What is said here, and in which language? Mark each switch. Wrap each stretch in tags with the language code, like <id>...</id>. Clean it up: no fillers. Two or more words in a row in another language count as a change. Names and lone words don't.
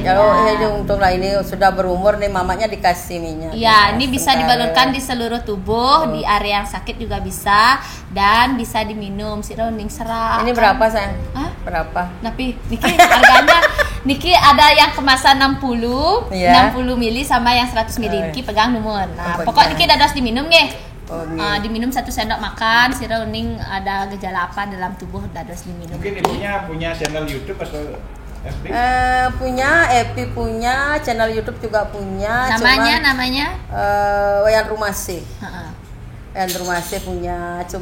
<id>Kalau untung lah ini sudah berumur nih mamanya dikasih minyak. Ya, ini bisa dibalurkan di seluruh tubuh, di area yang sakit juga bisa dan bisa diminum. Si Rauning serak. Ini berapa, sayang? Hah? Berapa? Tapi Niki harganya Niki ada yang kemasan 60, 60 mili sama yang 100 mili. Niki pegang nomor. Nah, pokok Niki dados diminum nggih. Diminum 1 sendok makan. Si Rauning ada gejala apa dalam tubuh dados diminum. Mungkin ibunya punya channel YouTube atau FB? Punya, Epi punya, channel YouTube juga punya. Namanya? Wayan Rumasih. Wayan Rumasih punya.</id>